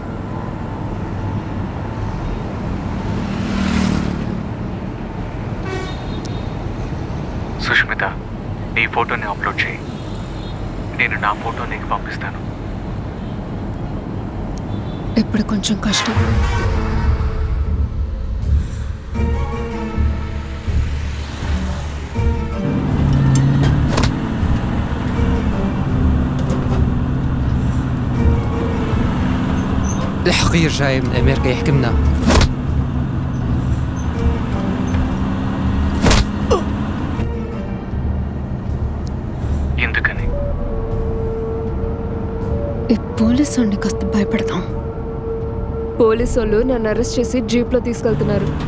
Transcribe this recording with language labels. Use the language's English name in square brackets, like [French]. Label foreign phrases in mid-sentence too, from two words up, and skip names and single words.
[Telugu] సుష్మిత, నీ ఫోటోని అప్లోడ్ చేయి. నేను నా ఫోటో నీకు పంపిస్తాను. ఇప్పుడు కొంచెం కష్టం. [Arabic] الحقير جاي من أمريكا يحكمنا. [Telugu] ఎందుకని? ఈ పోలీసు వాడిని కాస్త భయపడతాం. పోలీసు వాళ్ళు నన్ను అరెస్ట్ చేసి జీప్లో తీసుకెళ్తున్నారు.